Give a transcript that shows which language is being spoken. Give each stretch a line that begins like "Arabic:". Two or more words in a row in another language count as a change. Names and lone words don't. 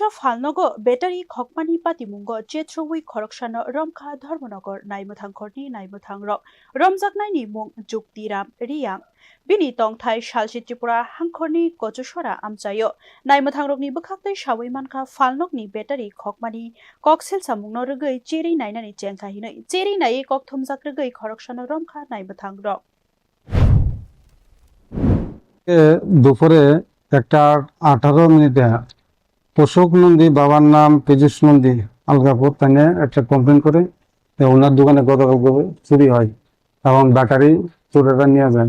Kok Borok: ফালনগ বেটারি খকমানি পাতিমুঙ্গ চেত্রউই খরকসানো রমখা ধর্মনগর নাইমথাংখরনি নাইমথাং রক রমজাকনাইনি মুং জুক্তিরাম রিয়াং বিনি তংথাই সালসি ত্রিপুরা হাংখরনি কচসরা আমচাयो नाइमथांरकनि बखाक्तै सावै मानखा फालनकनि बेटारि खकमानि ककसेल सामुंनो रगै चेरि नायनानि चेंखाहिनै चेरि नायै कक थुमजाक रगै खरकसानो रमखा नाइमथांरक
Bangla: দুপুরে 1:18 তোষক নন্দী বাবার নাম পীযুষ নন্দী আলগাপুর তাকে একটা কমপ্লেন করে ওনার দোকানে গতকাল চুরি হয় এবং ব্যাটারি চোরেরা নিয়ে যায়।